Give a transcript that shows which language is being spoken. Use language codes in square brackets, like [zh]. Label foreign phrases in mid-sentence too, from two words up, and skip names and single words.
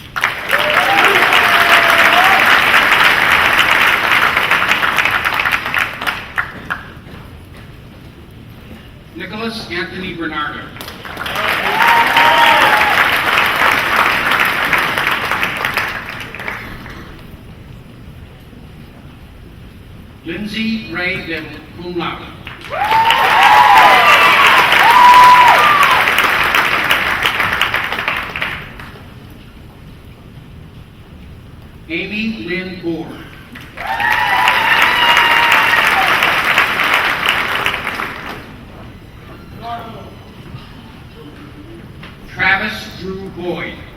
[en] Nicholas Anthony Bernardo. Lindsay Ray Biddle, [la] cum laude. [en] Amy Lynn Board. Travis Drew Boyd.